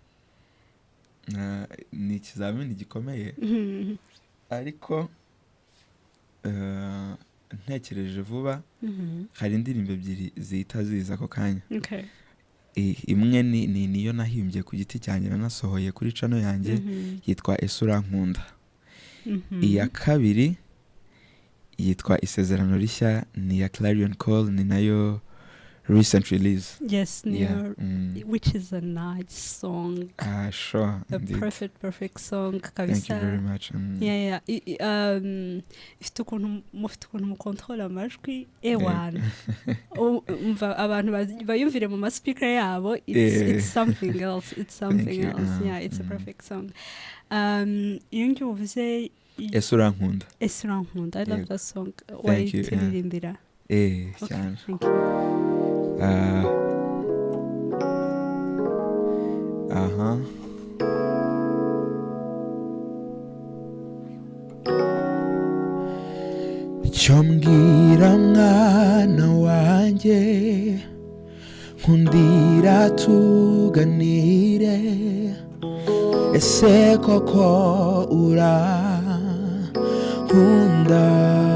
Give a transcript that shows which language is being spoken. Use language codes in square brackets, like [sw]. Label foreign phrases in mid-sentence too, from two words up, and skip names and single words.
[rw] Ni ikizamini gikomeye ariko ntekereje vuba hari indirimbo ebyiri zihita ziza ako kanya. Okay. Imwe niyo nahimbye ku giti cyanjye nanasohoye kuri channel yanjye yitwa Ese Urankunda. Iya kabiri yitwa Isezerano Rishya, ni ya Clarion Call, ni nayo [en] recent release. Yes, yeah. Which is a nice song. Sure. A indeed. perfect song. Thank you very much. Yeah. [rw] Ifite ukuntu mu control amajwi ewana. Umva abantu bayumvire mu speaker yabo, [en] it's something else. It's something else. Yeah, it's a perfect song. [rw] Iyo ngiye uvuze Ese Urankunda. Ese Urankunda. [en] I love that song. Thank you. [rw] Wayitirimbira. Cyane. [en] Thank you. [rw] Cyo mbwira mwana wanjye, nkundira tuganire, ese koko urankunda?